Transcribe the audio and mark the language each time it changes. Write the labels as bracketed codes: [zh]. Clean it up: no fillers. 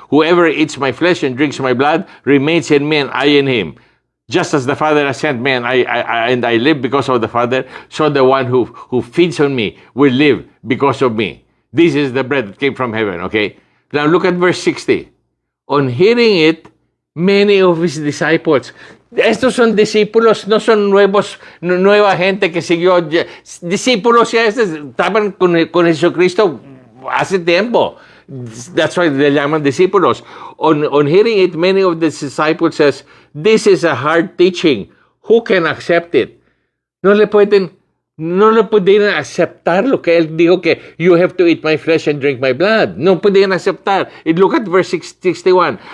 [en] Whoever eats my flesh and drinks my blood remains in me, and I in him. Just as the Father has sent me, and I live because of the Father, so the one who feeds on me will live because of me. This is the bread that came from heaven, okay? Now look at verse 60. On hearing it, many of his disciples. [es] Estos son discípulos, no son nueva gente que siguió. Discípulos ya estaban con Jesucristo hace tiempo. [en] That's why they [es] llaman discípulos. [en] On hearing it, many of the disciples says, this is a hard teaching. Who can accept it? [es] No le pudieron aceptar lo que él dijo que [en] you have to eat my flesh and drink my blood. [es] No pudieron aceptar. [en] Look at verse 61.